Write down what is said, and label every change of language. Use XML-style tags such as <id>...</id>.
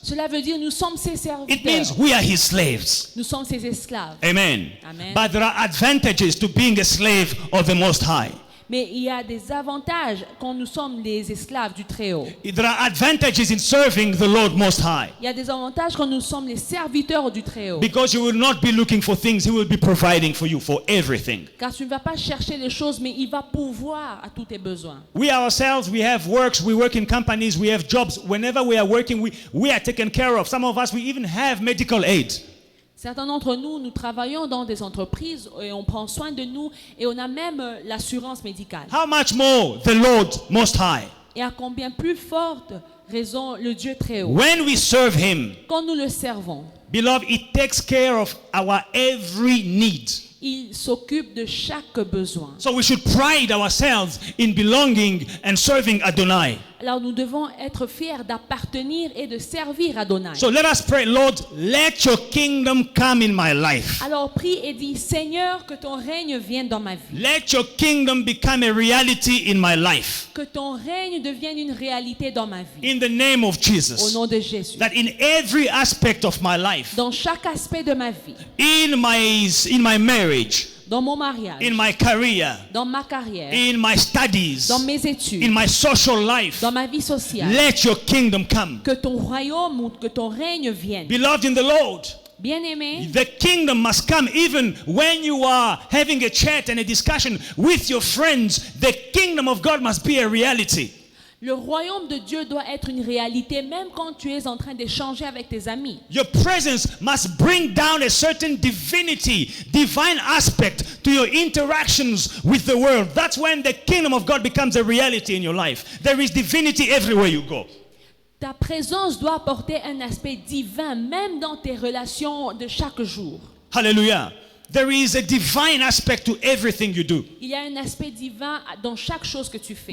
<fr>Cela veut dire nous sommes ses</fr> <en>It means</en> <fr>serviteurs.</fr> <en>we are His slaves.</en> <fr>Nous sommes ses esclaves. Amen. Amen.</fr> <en>But there are advantages to being a slave of the Most High.</en> <fr>Mais il y a des avantages quand nous sommes les esclaves du Très-Haut.</fr> <en>There are advantages in serving the Lord Most High.</en> <fr>Il y a des avantages quand nous sommes les serviteurs du Très-Haut.</fr> <en>Because you will not be looking for things, He will be providing for you for everything.</en> <fr>Car tu ne vas pas chercher les choses, mais il va pourvoir à tous tes besoins.</fr> <en>We ourselves, we have works, we work in companies, we have jobs. Whenever we are working, we are taken care of. Some of us, we even have medical aid.</en> <fr>Certains d'entre nous, nous travaillons dans des entreprises et on prend soin de nous et on a même l'assurance médicale.</fr> <en>How much more the Lord Most High?</en> <fr>Et à combien plus forte raison le Dieu Très-Haut.</fr> <en>When we serve Him,</en> <fr>Quand nous le servons,</fr> <en>beloved, He takes care of our every need.</en> <fr>il s'occupe de chaque besoin.</fr> <en>So we should pride ourselves in belonging and serving Adonai.</en> <fr>Alors nous devons être fiers d'appartenir et de servir Adonai.</fr> <en>So let us pray, Lord, let your kingdom come in my life.</en> <fr>Alors prie et dis, Seigneur, que ton règne vienne dans ma vie.</fr> <en>Let your kingdom become a reality in my life.</en> <fr>Que ton règne devienne une réalité dans ma vie.</fr> <en>In the name of</en> <fr>Au</fr> <en>Jesus.</en> <fr>nom de Jésus.</fr> <en>That in every aspect of my life,</en> <fr>Dans chaque aspect de ma vie.</fr> <en>in my marriage,</en> <fr>Dans mon mariage.</fr> <en>in my career,</en> <fr>Dans ma carrière.</fr> <en>in my studies,</en> <fr>Dans mes études.</fr> <en>in my social life,</en> <fr>Dans ma vie sociale.</fr> <en>let your kingdom come.</en> <fr>Que ton royaume ou que ton règne vienne.</fr> <en>Beloved in the Lord,</en> <fr>Bien-aimé,</fr> <en>the kingdom must come even when you are having a chat and a discussion with your friends. The kingdom of God must be a reality.</en> <fr>le royaume de Dieu doit être une réalité même quand tu es en train d'échanger avec tes amis.</fr> <en>Your presence must bring down a certain divinity, divine aspect to your interactions with the world. That's when the kingdom of God becomes a reality in your life. There is divinity everywhere you go.</en> <fr>Ta présence doit apporter un aspect divin même dans tes relations de chaque jour.</fr> <en>Hallelujah. There is a divine aspect to everything you do</en> <fr>Il y a un aspect divin dans chaque chose que tu fais.</fr>